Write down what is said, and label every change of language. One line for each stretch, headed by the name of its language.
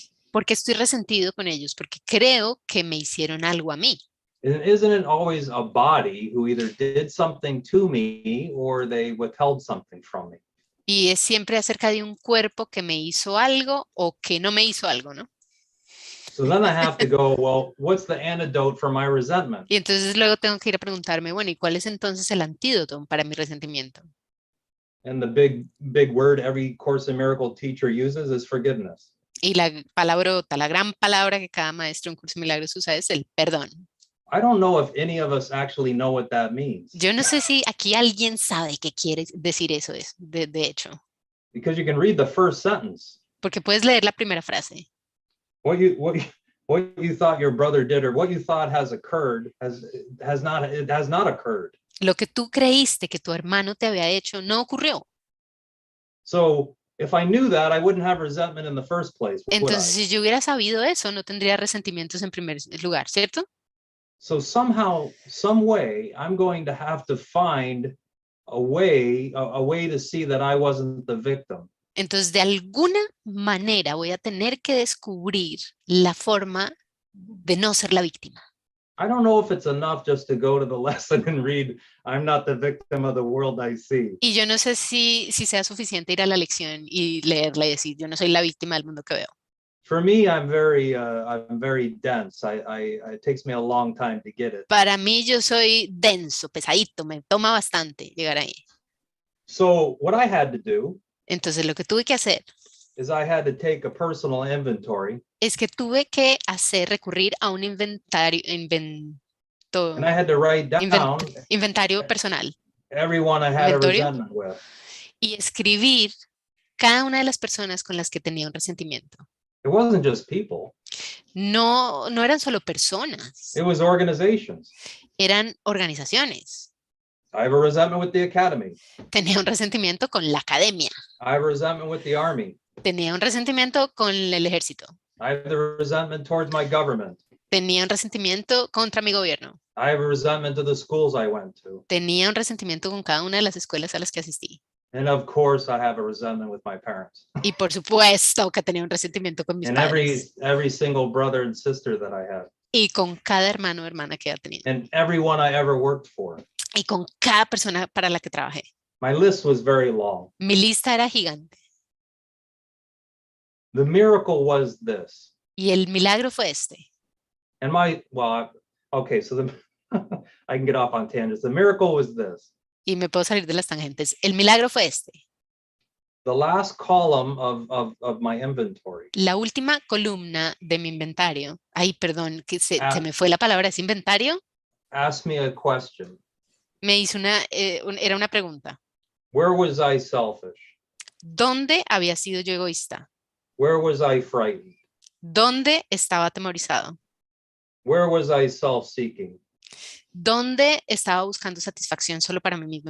Spanish: ¿por qué estoy resentido con ellos? Porque creo que me hicieron algo a mí.
English: Isn't it always a body who either did something to me or they withheld something from me?
Spanish: Y es siempre acerca de un cuerpo que me hizo algo o que no me hizo algo, ¿no?
English: So then I have to go, well, what's the antidote for my resentment?
Spanish: Y entonces luego tengo que ir a preguntarme, bueno, ¿y cuál es entonces el antídoto para mi resentimiento?
English: And the big word every Course in Miracle teacher uses is forgiveness.
Spanish: Y la palabrota, la gran palabra que cada maestro en Curso de Milagros usa es el perdón.
English: I don't know if any of us actually know what that means.
Spanish: Yo no sé si aquí alguien sabe qué quiere decir eso, de hecho.
English: Because you can read the first sentence.
Spanish: Porque puedes leer la primera frase.
English: What you thought your brother did or what you thought has occurred has not occurred.
Spanish: Lo que tú creíste que tu hermano te había hecho no ocurrió.
English: So if I knew that, I wouldn't have resentment in the first place.
Spanish: Entonces, si yo hubiera sabido eso, no tendría resentimientos en primer lugar, ¿cierto?
English: So somehow, some way, I'm going to have to find a way to see that I wasn't the victim.
Spanish: Entonces, de alguna manera voy a tener que descubrir la forma de no ser la víctima.
English: I don't know if it's enough just to go to the lesson and read, I'm not the victim of the world I see.
Spanish: Y yo no sé si sea suficiente ir a la lección y leerla y decir, yo no soy la víctima del mundo que veo.
English: For me, I'm very dense. It takes me a long time to get it.
Spanish: Para mí, yo soy denso, pesadito, me toma bastante llegar ahí.
English: So what I had to do
Spanish: Entonces, lo que tuve que hacer
English: is I had to take a personal inventory.
Spanish: Es que tuve que recurrir a un inventario
English: And I had to write down
Spanish: inventario personal
English: everyone I had
Spanish: Inventorio.
English: a resentment with.
Spanish: y escribir cada una de las personas con las que tenía un resentimiento.
English: It wasn't just people.
Spanish: No eran solo personas,
English: It was organizations.
Spanish: eran organizaciones.
English: I have a resentment with the academy.
Spanish: Tenía un resentimiento con la academia,
English: I have a resentment with the army.
Spanish: tenía un resentimiento con el ejército,
English: I have the resentment towards my government.
Spanish: tenía un resentimiento contra mi gobierno,
English: I have a resentment to the schools I went to.
Spanish: tenía un resentimiento con cada una de las escuelas a las que asistí.
English: And of course, I have a resentment with my parents.
Spanish: Y por supuesto que tenía un resentimiento con mis
English: And
Spanish: padres.
English: every single brother and sister that I had.
Spanish: Y con cada hermano o hermana que he tenido.
English: And everyone I ever worked for.
Spanish: Y con cada persona para la que trabajé.
English: My list was very long.
Spanish: Mi lista era gigante.
English: The miracle was this.
Spanish: Y el milagro fue este.
English: And okay, so I can get off on tangents. The miracle was this.
Spanish: Y me puedo salir de las tangentes. El milagro fue este.
English: The last column of my inventory.
Spanish: La última columna de mi inventario. Ay, perdón, que se me fue la palabra, ¿es inventario?
English: Ask me a question.
Spanish: Me hizo era una pregunta.
English: Where was I selfish?
Spanish: ¿Dónde había sido yo egoísta?
English: Where was I frightened?
Spanish: ¿Dónde estaba atemorizado?
English: Where was I self-seeking?
Spanish: ¿Dónde estaba buscando satisfacción solo para mí mismo?